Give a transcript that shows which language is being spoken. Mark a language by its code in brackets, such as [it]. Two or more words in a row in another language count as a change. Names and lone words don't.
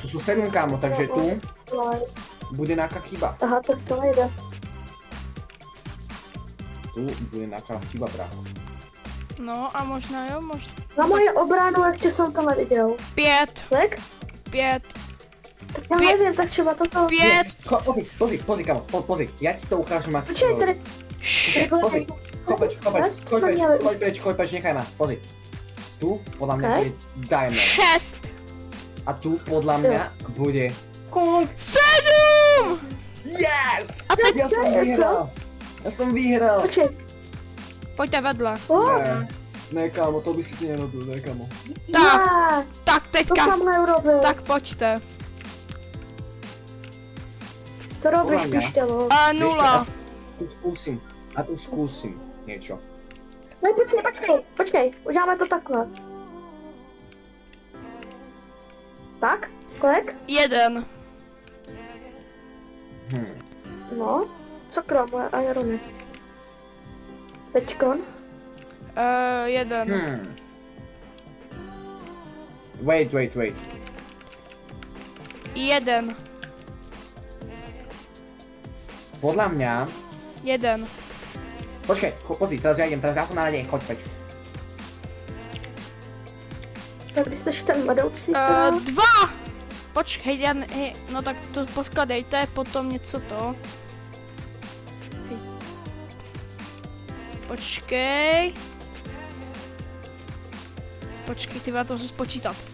[sk] Tu sú 7, kamo, takže tu bude nejaká chyba. Aha, to nejde. Tu bude nejaká chyba, brácho. [cs] No a možná. Na moji obranu ještě jsem to neviděl. Pět. Tak? Pět. Tak já nevím, tak třeba toto. Pět. [sk] Pozri, kamo, pozri. Ja ti to ukážem, ak [cs] Počkej, tady. [sk] Pozri, choď preč, nechaj ma, pozri. Tu, podľa mňa bude diamond. [cs] Šest. [sk] A tu, podľa mňa, bude... Koľko? [cs] Sedm. Yes! A teď [sk] Ja som vyhral. [cs] Počkej. Pojďte vedle. [sk] Ne, kámo, to by si ti nerobil, ne, kámo. [cs] Tak To teďka. jsem neurobil. Tak pojďte. Co robíš, [sk] Podľa mňa. [cs] pištělo? Nula. [sk] Tu skúsim niečo. [cs] Ne, počkej, uděláme to takhle. Tak, kolik? Jeden. No, sakra, moje irony. Teďkon. Jeden. Wait. Jeden. [sk] Podľa mňa... [cs] Jeden. [sk] Počkaj, pozri, teraz ja som na nej, choď preč. [cs] Tak když jsi ten vedoucí, Dva. Počkej, hej, no tak to poskladejte, potom něco to. Hej. Počkej. Počkej, ty to musím spočítat.